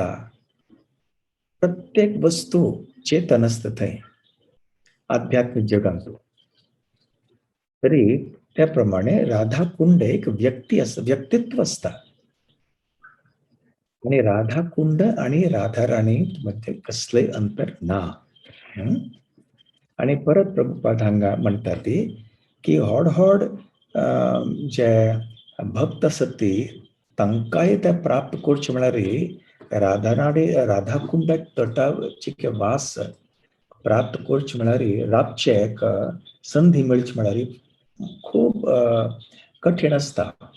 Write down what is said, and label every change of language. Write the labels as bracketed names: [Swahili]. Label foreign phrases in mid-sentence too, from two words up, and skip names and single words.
[Konkani] प्रत्येक वस्तू चेतन असतं थंय आध्यात्मिक जगांतू. तरी त्याप्रमाणे राधा कुंड एक व्यक्तित्व असता. आणि राधाकुंड आणि राधाराणी मध्ये कसले अंतर ना. आणि परत प्रभुपाद हांगा म्हणटा ती की हॉड हॉड जे भक्त आसत ती तांकांय ते प्राप्त करचे म्हळ्यार राधाकुंड तटाचे वास प्राप्त करचे म्हळ्यार राबचे एक संधी मेळची म्हळ्यार खूब कठीण असता.